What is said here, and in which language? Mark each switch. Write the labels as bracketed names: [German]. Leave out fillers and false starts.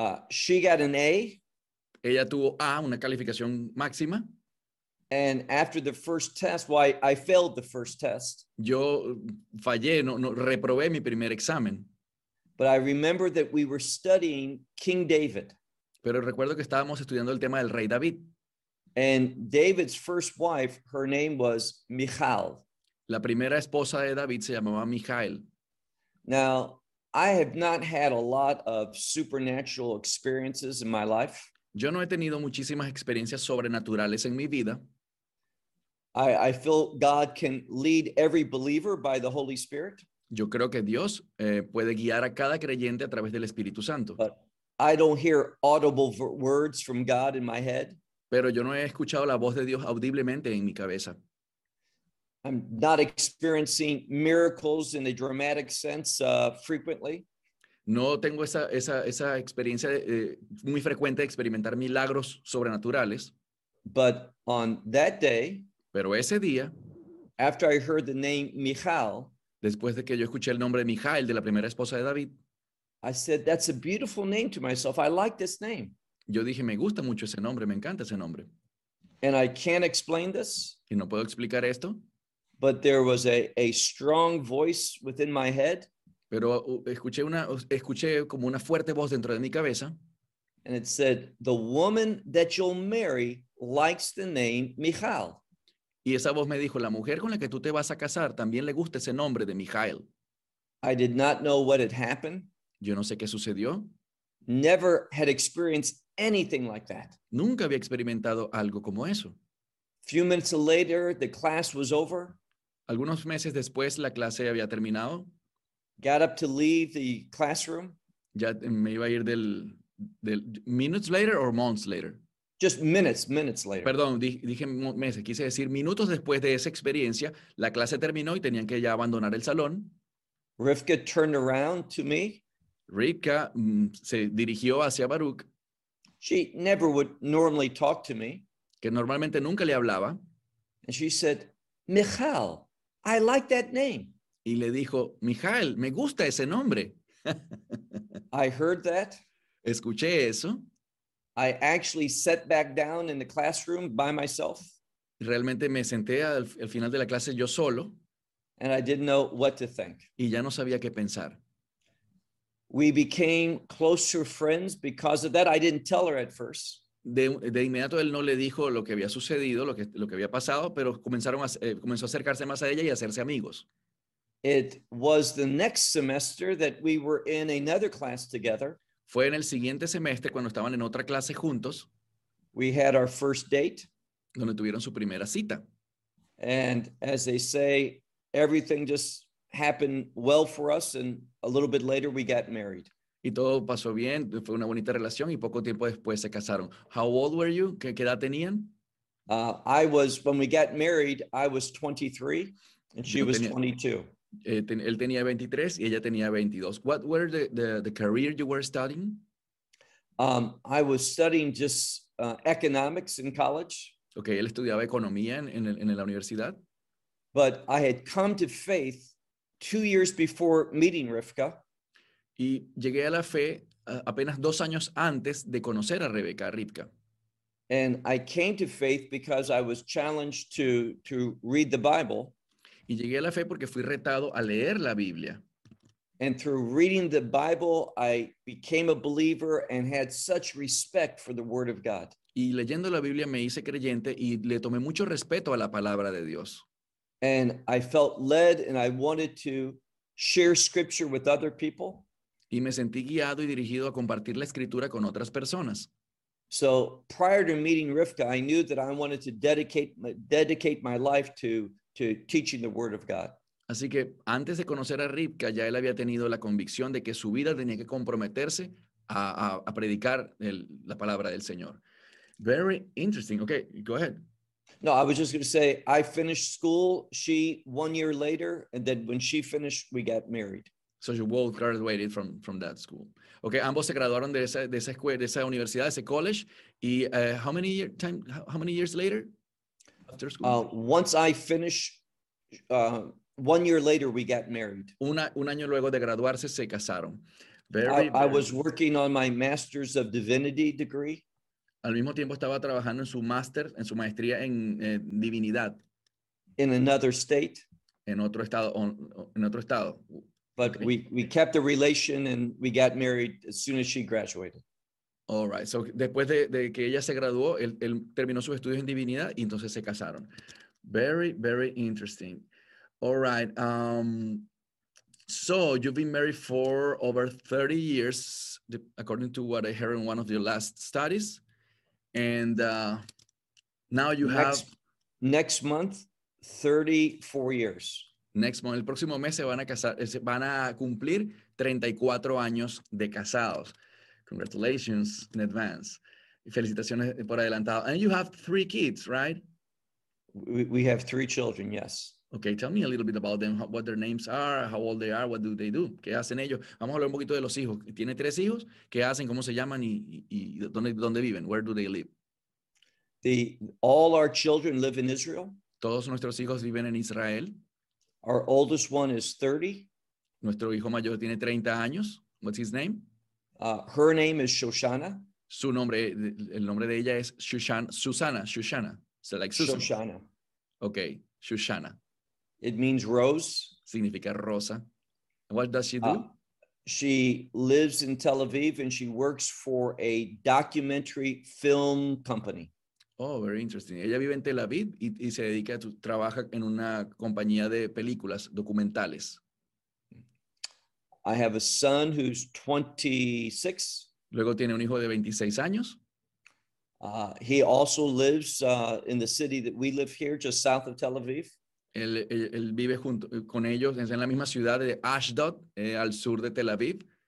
[English] She got an A. [Spanish] Ella tuvo A, una calificación máxima. [English] And after the first test, I failed the first test. [Spanish] Yo fallé, no reprobé mi primer examen. [English] But I remember that we were studying King David. [Spanish] Pero recuerdo que estábamos estudiando el tema del rey David. [English] And David's first wife, her name was Michal. [Spanish] La primera esposa de David se llamaba Michal. [English] Now, I have not had a lot of supernatural experiences in my life. [Spanish] Yo no he tenido muchísimas experiencias sobrenaturales en mi vida. [English] I feel God can lead every believer by the Holy Spirit. [Spanish] Yo creo que Dios puede guiar a cada creyente a través del Espíritu Santo. [English] But I don't hear audible words from God in my head. [Spanish] Pero yo no he escuchado la voz de Dios audiblemente en mi cabeza. [English] I'm not experiencing miracles in a dramatic sense frequently. [Spanish] No tengo esa experiencia muy frecuente de experimentar milagros sobrenaturales. [English] But on that day, [Spanish] pero ese día, [English] after I heard the name Michal, [Spanish] después de que yo escuché el nombre de Michal, de la primera esposa de David, [English] I said, that's a beautiful name to myself. I like this name. [Spanish] Yo dije, me gusta mucho ese nombre, me encanta ese nombre. [English] And I can't explain this. [Spanish] Y no puedo explicar esto. [English] But there was a strong voice within my head. [Spanish] Pero escuché como una fuerte voz dentro de mi cabeza. [English] And it said, the woman that you'll marry likes the name Michal. [Spanish] Y esa voz me dijo, la mujer con la que tú te vas a casar también le gusta ese nombre de Michal. [English] I did not know what had happened. [Spanish] Yo no sé qué sucedió. [English] Never had experienced anything like that. [Spanish] Nunca había experimentado algo como eso. [English] A few minutes later, the class was over. [Spanish] Algunos meses después, la clase había terminado. [English] Got up to leave the classroom. [Spanish] Ya me iba a ir del [English] minutes later or months later? Just minutes later. [Spanish] Perdón, dije meses. Quise decir minutos después de esa experiencia, la clase terminó y tenían que ya abandonar el salón. [English] Rivka turned around to me. [Spanish] Rivka se dirigió hacia Baruch. [English] She never would normally talk to me. [Spanish] Que normalmente nunca le hablaba. [English] And she said, Michal, I like that name. [Spanish] Y le dijo, Michal, me gusta ese nombre. [English] I heard that. [Spanish] Escuché eso. [English] I actually sat back down in the classroom by myself. [Spanish] realmente me senté al final de la clase yo solo. [English] And I didn't know what to think. [Spanish] Y ya no sabía qué pensar. [English] We became closer friends because of that. I didn't tell her at first. [Spanish] De inmediato él no le dijo lo que había sucedido, lo que había pasado, pero comenzó a acercarse más a ella y a hacerse amigos. [English] It was the next semester that we were in another class together. [Spanish] Fue en el siguiente semestre cuando estaban en otra clase juntos. [English] We had our first date. [Spanish] Donde tuvieron su primera cita. [English] And as they say, everything just happened well for us, and a little bit later we got married. [Spanish] Y todo pasó bien, fue una bonita relación y poco tiempo después se casaron. [English] How old were you? [Spanish] ¿Qué edad tenían? [English] I was, when we got married, I was 23 and she was 22. [Spanish] Él tenía 23 y ella tenía 22. [English] What were the career you were studying? I was studying just economics in college. [Spanish] Okay, él estudiaba economía en la universidad. [English] But I had come to faith 2 years before meeting Rivka. [Spanish] Y llegué a la fe apenas 2 años antes de conocer a Rebeca, a Rivka. [English] And I came to faith because I was challenged to read the Bible. [Spanish] Y llegué a la fe porque fui retado a leer la Biblia. [English] And through reading the Bible, I became a believer and had such respect for the Word of God. [Spanish] Y leyendo la Biblia me hice creyente y le tomé mucho respeto a la palabra de Dios. [English] And I felt led and I wanted to share scripture with other people. [Spanish] Y me sentí guiado y dirigido a compartir la escritura con otras personas. [English] So prior to meeting Rivka, I knew that I wanted to dedicate my life to teaching the Word of God. [Spanish] Así que antes de conocer a Rivka, ya él había tenido la convicción de que su vida tenía que comprometerse a predicar la palabra del Señor. [English] Very interesting. Okay, go ahead. No, I was just going to say, I finished school, she 1 year later, and then when she finished, we got married. So you both graduated from that school. [Spanish] Okay, ambos se graduaron de esa escuela, de esa universidad, de ese college. [English] Y how many years later? After school? Once I finished, 1 year later, we got married. [Spanish] Un año luego de graduarse, se casaron. [English] I was working on my Master's of Divinity degree. [Spanish] Al mismo tiempo estaba trabajando en su maestría en divinidad. [English] In another state. [Spanish] En otro estado. [English] But okay. we kept the relation and we got married as soon as she graduated. All right. So [Spanish] después de que ella se graduó, él terminó sus estudios en divinidad y entonces se casaron. [English] Very, very interesting. All right. So you've been married for over 30 years, according to what I heard in one of your last studies. And now you have next month 34 years. Next month, [Spanish] el próximo mes se van a cumplir 34 años de casados. [English] Congratulations in advance. [Spanish] Felicitaciones por adelantado. [English] And you have 3 kids, right? We have 3 children, yes. Okay, tell me a little bit about them, what their names are, how old they are, what do they do? [Spanish] ¿Qué hacen ellos? Vamos a hablar un poquito de los hijos. ¿Tiene 3 hijos? ¿Qué hacen? ¿Cómo se llaman? ¿Y dónde viven? [English] Where do they live? All our children live in Israel. [Spanish] Todos nuestros hijos viven en Israel. [English] Our oldest one is 30. [Spanish] Nuestro hijo mayor tiene 30 años. [English] What's his name? Her name is Shoshana. [Spanish] Su nombre, el nombre de ella es Shoshana. [English] So like Susan. Shoshana. Okay. Shoshana. It means rose. [Spanish] Significa rosa. [English] What does she do? She lives in Tel Aviv and she works for a documentary film company. Oh, very interesting. [Spanish] Ella vive en Tel Aviv y se dedica a trabaja en una compañía de películas documentales. [English] I have a son who's 26. [Spanish] Luego tiene un hijo de 26 años. [English] He also lives in the city that we live here, just south of Tel Aviv. [Spanish] Él vive junto con ellos en la misma ciudad de Ashdod, al sur de Tel Aviv.